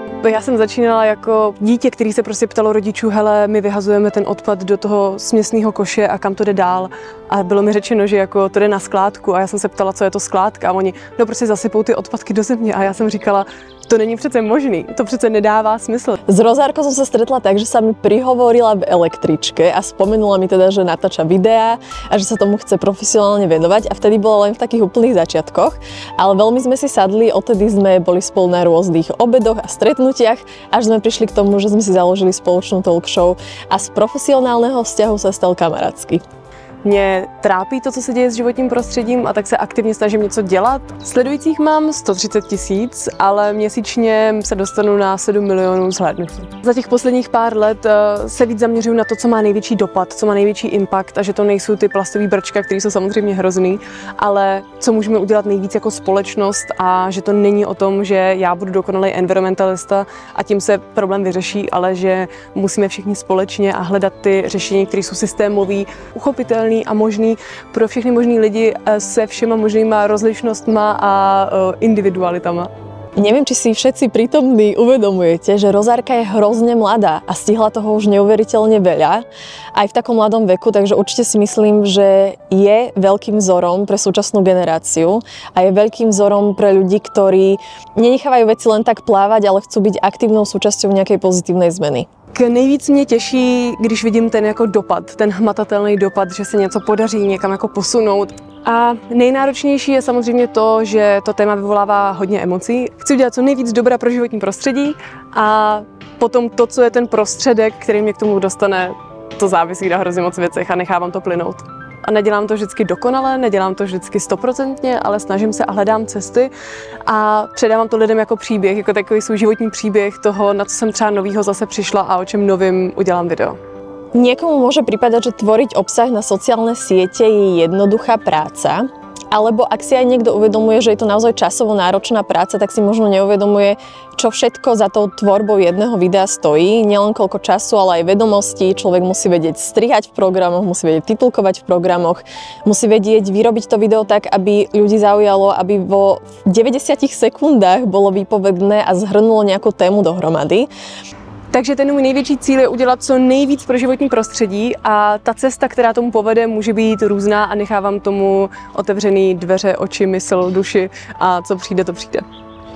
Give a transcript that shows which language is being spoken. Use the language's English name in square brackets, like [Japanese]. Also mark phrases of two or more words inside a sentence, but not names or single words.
[Czech] Já jsem začínala jako dítě, který se prostě ptalo rodičů, hele, my vyhazujeme ten odpad do toho směsného koše a kam to jde dál. A bylo mi řečeno, že jako to jde na skládku a já jsem se ptala, co je to skládka a oni, no prostě zasypou ty odpadky do země a já jsem říkala, to není přece možný, to přece nedává smysl. [Slovak] S Rozárkou som sa stretla tak, že sa mi prihovorila v električke a spomenula mi teda, že natáča videá a že sa tomu chce profesionálne venovať a vtedy bola len v takých úplných začiatkoch, ale veľmi sme si sadli, odtedy sme boli spolu na rôznych obedoch a stretnutiach, až sme prišli k tomu, že sme si založili spoločnú talk show a z profesionálneho vzťahu sa stal kamarátsky. [Czech] Mě trápí to, co se děje s životním prostředím a tak se aktivně snažím něco dělat. Sledujících mám 130 000, ale měsíčně se dostanu na 7 milionů zhlédnutí. Za těch posledních pár let se víc zaměřuju na to, co má největší dopad, co má největší impact a že to nejsou ty plastové brčka, které jsou samozřejmě hrozný, ale co můžeme udělat nejvíc jako společnost a že to není o tom, že já budu dokonalý environmentalista a tím se problém vyřeší, ale že musíme všichni společně a hledat ty řešení, které jsou systémové, uchopitelné a možný pro všechny možný lidi se všema možnýma rozlišnostma a individualitama. [Slovak] Neviem, či si všetci prítomní uvedomujete, že Rozárka je hrozne mladá a stihla toho už neuveriteľne veľa, aj v takom mladom veku, takže určite si myslím, že je veľkým vzorom pre súčasnú generáciu a je veľkým vzorom pre ľudí, ktorí nenechávajú veci len tak plávať, ale chcú byť aktívnou súčasťou nejakej pozitívnej zmeny. [Czech] Nejvíc mě těší, když vidím ten jako dopad, ten hmatatelný dopad, že se něco podaří někam jako posunout. A nejnáročnější je samozřejmě to, že to téma vyvolává hodně emocí. Chci udělat co nejvíc dobra pro životní prostředí a potom to, co je ten prostředek, který mě k tomu dostane, to závisí na hrozně moc věcech a nechávám to plynout. A nedělám to vždycky dokonale, nedělám to vždycky 100%, ale snažím se a hledám cesty a předávám to lidem jako příběh, jako takový svůj životní příběh toho, na co jsem třeba novýho zase přišla a o čem novým udělám video. [Slovak] Niekomu môže pripadať, že tvoriť obsah na sociálne siete je jednoduchá práca, alebo ak si aj niekto uvedomuje, že je to naozaj časovo náročná práca, tak si možno neuvedomuje, čo všetko za tou tvorbou jedného videa stojí. Nielen koľko času, ale aj vedomostí. Človek musí vedieť strihať v programoch, musí vedieť titulkovať v programoch, musí vedieť vyrobiť to video tak, aby ľudí zaujalo, aby vo 90 sekundách bolo výpovedné a zhrnulo nejakú tému dohromady. [Czech] Takže ten můj největší cíl je udělat co nejvíc pro životní prostředí a ta cesta, která tomu povede, může být různá a nechávám tomu otevřený dveře, oči, mysl, duši a co přijde, to přijde.